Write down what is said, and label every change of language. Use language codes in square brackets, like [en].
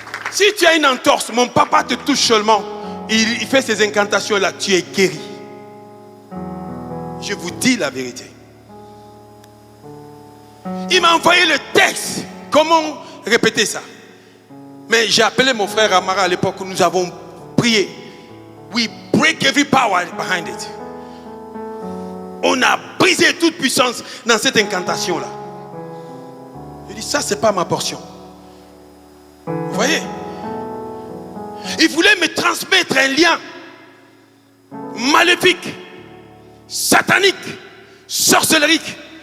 [fr] Si tu as une entorse, mon papa te touche seulement, il fait ses incantations là, tu es guéri. Je vous dis la vérité. Il m'a envoyé le texte. Comment répéter ça? Mais j'ai appelé mon frère Amara à l'époque où nous avons prié. [en] We break every power behind it. [fr] On a brisé toute puissance dans cette incantation-là. Je dis, ça, c'est pas ma portion. Vous voyez? Il voulait me transmettre un lien maléfique, satanique, sorcellerique.